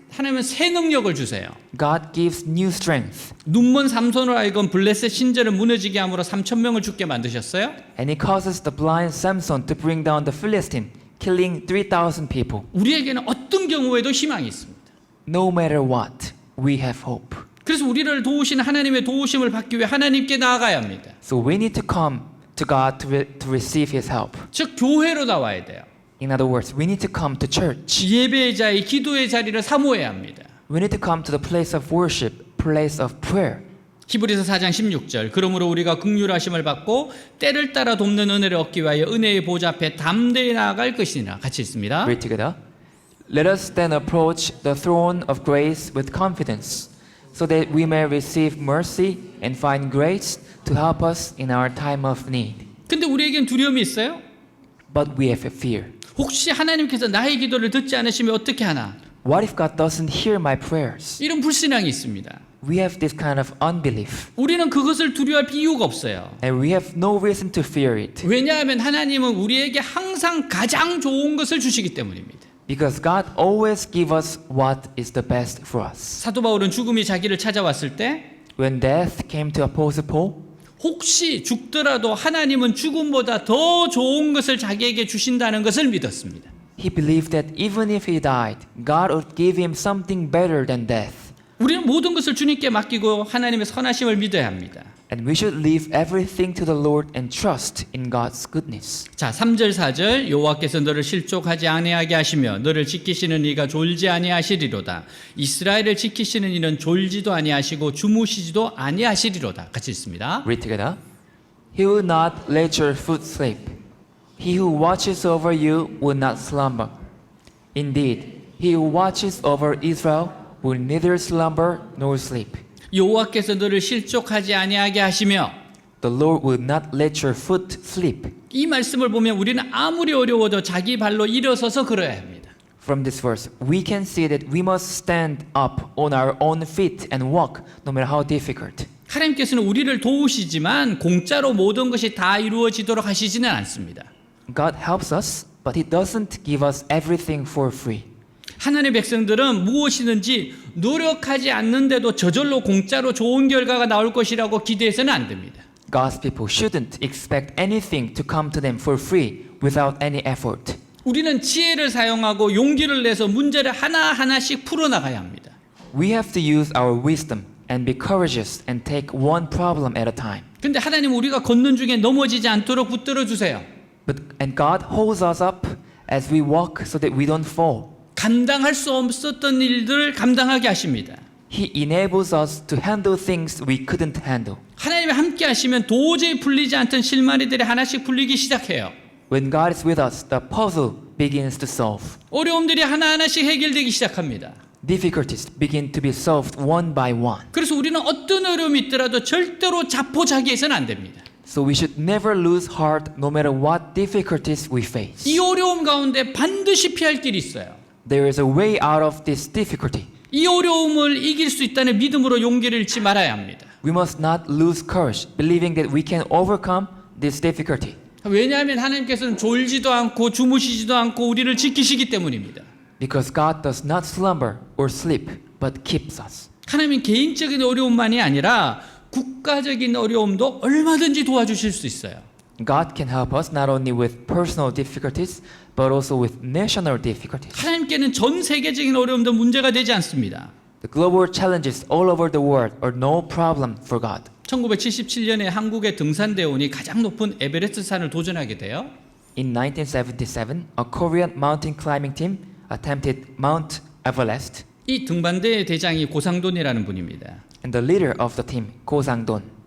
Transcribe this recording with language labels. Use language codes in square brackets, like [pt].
[ko] 하나님은 새 능력을 주세요. [en] God gives new strength. [ko] 눈먼 삼손으로 하여금 블레셋 신전을 무너지게 함으로 3천 명을 죽게 만드셨어요. [en] And he causes the blind Samson to bring down the Philistine, killing 3,000 people. [ko] 우리에게는 어떤 경우에도 희망이 있습니다. [en] No matter what, we have hope. [ko] 그래서 우리를 도우시는 하나님의 도우심을 받기 위해 하나님께 나아가야 합니다. [en] So we need to come to God to receive his help. [ko] 즉 교회로 나와야 돼요. [en] In other words, we need to come to church. [ko] 예배의 자리, 기도의 자리를 사모해야 합니다. [en] We need to come to the place of worship, place of prayer. [ko] 히브리서 4장 16절. 그러므로 우리가 긍휼하심을 받고 때를 따라 돕는 은혜를 얻기 위하여 은혜의 보좌 앞에 담대히 나아갈 것이니라. 같이 있습니다. [en] Read together. Let us then approach the throne of grace with confidence, so that we may receive mercy and find grace to help us in our time of need. [ko] 근데 우리에겐 두려움이 있어요? [en] But we have a fear. [ko] 혹시 하나님께서 나의 기도를 듣지 않으시면 어떻게 하나? [en] What if God doesn't hear my prayers? [ko] 이런 불신앙이 있습니다. [en] We have this kind of unbelief, [ko] 우리는 그것을 두려워할 이유가 없어요. [en] and we have no reason to fear it [ko] 왜냐하면 하나님은 우리에게 항상 가장 좋은 것을 주시기 때문입니다. [en] because God always gives us what is the best for us. [ko] 사도 바울은 죽음이 자기를 찾아왔을 때 [en] When death came to Apostle Paul, [ko] 혹시 죽더라도 하나님은 죽음보다 더 좋은 것을 자기에게 주신다는 것을 믿었습니다. [en] he believed that even if he died, God would give him something better than death. [ko] 우리는 모든 것을 주님께 맡기고 하나님의 선하심을 믿어야 합니다. [en] And we should leave everything to the Lord and trust in God's goodness. [ko] 자, 3절 4절 여호와께서 너를 실족하지 아니하게 하시며 너를 지키시는 이가 졸지 아니하시리로다. 이스라엘을 지키시는 이는 졸지도 아니하시고 주무시지도 아니하시리로다. 같이 읽습니다. [en] Read together. He will not let your foot slip. He who watches over you will not slumber. Indeed, he who watches over Israel will neither slumber nor sleep. [ko] 여호와께서 너를 실족하지 아니하게 하시며 [en] The Lord will not let your foot slip. [ko] 이 말씀을 보면 우리는 아무리 어려워도 자기 발로 일어서서 걸어야 합니다. [en] From this verse, we can see that we must stand up on our own feet and walk no matter how difficult. [ko] 하나님께서는 우리를 도우시지만 공짜로 모든 것이 다 이루어지도록 하시지는 않습니다. [en] God helps us, but He doesn't give us everything for free. [ko] 하나님의 백성들은 무엇이든지 노력하지 않는데도 저절로 공짜로 좋은 결과가 나올 것이라고 기대해서는 안 됩니다. [en] God's people shouldn't expect anything to come to them for free without any effort. [ko] 우리는 지혜를 사용하고 용기를 내서 문제를 하나하나씩 풀어나가야 합니다. [en] We have to use our wisdom and be courageous and take one problem at a time. [ko] 근데 하나님 우리가 걷는 중에 넘어지지 않도록 붙들어 주세요. [en] And God holds us up as we walk so that we don't fall. [ko] 감당할 수 없었던 일들을 감당하게 하십니다. [en] He enables us to handle things we couldn't handle. [ko] 하나님이 함께 하시면 도저히 풀리지 않던 실마리들이 하나씩 풀리기 시작해요. [en] When God is with us, the puzzle begins to solve. [ko] 어려움들이 하나하나씩 해결되기 시작합니다. [en] Difficulties begin to be solved one by one. [ko] 그래서 우리는 어떤 어려움이 있더라도 절대로 자포자기해서는 안 됩니다. [en] So we should never lose heart no matter what difficulties we face. [ko] 이 어려움 가운데 반드시 피할 길이 있어요. [en] There is a way out of this difficulty. [ko] 이 어려움을 이길 수 있다는 믿음으로 용기를 잃지 말아야 합니다. [en] We must not lose courage, believing that we can overcome this difficulty. [ko] 왜냐하면 하나님께서는 졸지도 않고 주무시지도 않고 우리를 지키시기 때문입니다. [en] Because God does not slumber or sleep, but keeps us. [ko] 하나님은 개인적인 어려움만이 아니라 국가적인 어려움도 얼마든지 도와주실 수 있어요. [en] God can help us not only with personal difficulties, but also with national difficulties. [ko] 하나님께는 전 세계적인 어려움도 문제가 되지 않습니다. [en] The global challenges all over the world are no problem for God. [ko] 1977년에 한국의 등산대원이 가장 높은 에베레스트 산을 도전하게 돼요. [en] In 1977, a Korean mountain climbing team attempted Mount Everest, [ko] 이 등반대의 대장이 고상돈이라는 분입니다. [en] and the leader of the team, Ko Sang-don,